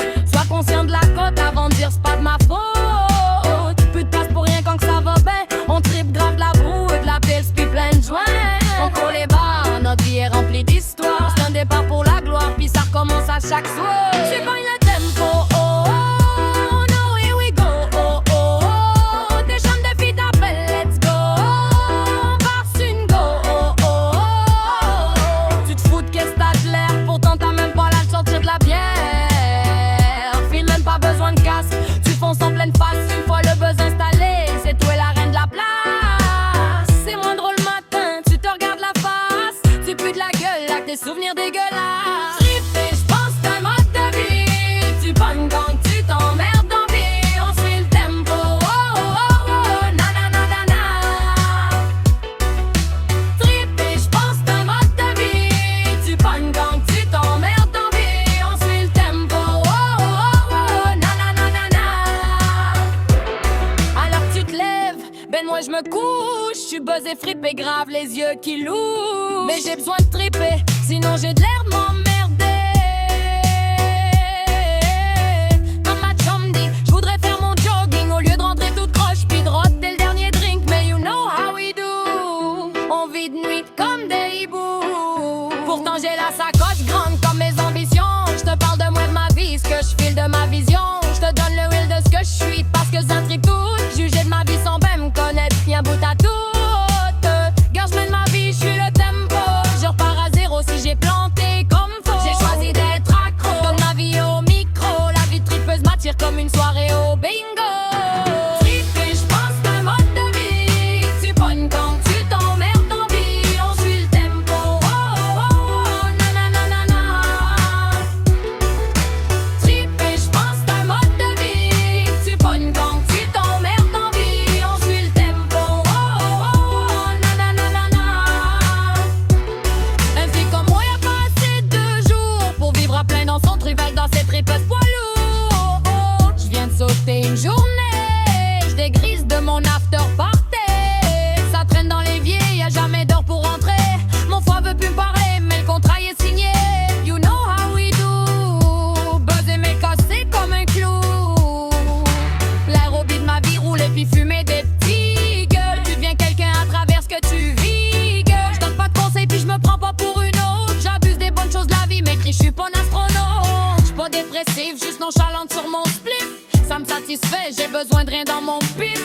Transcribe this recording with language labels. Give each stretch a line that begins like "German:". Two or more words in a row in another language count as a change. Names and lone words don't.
French: Sois conscient de la cote avant de dire c'est pas de ma faute. Plus de place pour rien quand que ça va bien. On tripe grave de la boue et de la pile, puis plein de joints. On court les bars, notre vie est remplie d'histoires. C'est un départ pour la gloire, puis ça recommence à chaque soir. Tu pognes le tempo,
English: oh, oh, no, here we go, oh, oh, oh.
French: Tes chambres de filles t'appellent,
English: let's go.
French: On part sur une go, oh, oh, oh. Tu te fous de qu'est-ce que t'as de l'air, pourtant t'as même pas l'âge de sortir de la bière. File même pas besoin de casque, tu fonces en pleine face. Une fois le buzz installé, c'est toi la reine de la place. C'est moins drôle le matin, tu te regardes la face. Tu pues de la gueule avec tes souvenirs dégueulasses. Triper, j'pense c'est un mode de vie. Tu pognes quand tu t'emmerdes dans vie. On suit le tempo, oh oh oh oh, na na na na na. Triper, j'pense c'est un mode de vie. Tu pognes quand tu t'emmerdes dans vie. On suit le tempo, oh oh oh oh, na na na na na. Alors que tu te lèves, ben moi je me couche. J'suis buzzé, frippé, grave, les yeux qui louchent. Mais j'ai besoin de triper, sinon j'ai de l'air de m'emmerder. Comme ma chum dit, j'voudrais faire mon jogging au lieu de rentrer toute croche puis de roter le dernier drink. Mais
English: you know how we do.
French: On vit de nuit comme des hiboux. Pourtant j'ai la sacoche grande comme mes ambitions. J'te parle de moi, de ma vie, ce que j'file de ma vision. J'te donne le will de ce que j'suis parce que ça tripe tout. Juger de ma vie sans ben me connaître, rien bout à tout. Gars, j'mène ma vie, j'suis le tempo. Je repars à zéro si j'ai planté comme faux. J'ai choisi d'être accro, donne ma vie au micro. La vie de tripeuse m'attire comme une soirée au bingo. Triper, j'pense c'est un mode de vie. Tu pognes quand tu t'emmerdes dans vie. On suit le tempo, oh oh oh, na na na na na. Triper, j'pense c'est un mode de vie. Tu pognes quand tu t'emmerdes dans vie. On suit le tempo, oh oh oh, na na na na na. Un fille comme moi y'a pas assez de jours pour vivre à plein dans son trivelle dans ses tripes poids lourds. Oh, oh. J'viens de sauter une journée, j'dégrise de mon
English: after party.
French: Ça traîne dans l'évier, y'a jamais d'heure pour rentrer. Mon foie veut plus me parler, mais le contrat y est signé.
English: You know how we do.
French: Buzzer mais cassé comme un clou. L'aérobie de ma vie roule et puis fumer des petits gueules. Tu deviens quelqu'un à travers ce que tu vis, gueule. J'donne pas de conseils puis j'me prends pas pour une autre. J'abuse des bonnes choses de la vie, m'écris, j'suis pas un astronaute. J'suis pas dépressive, juste nonchalante sur mon spliff. Ça me satisfait, j'ai besoin de rien dans mon pif.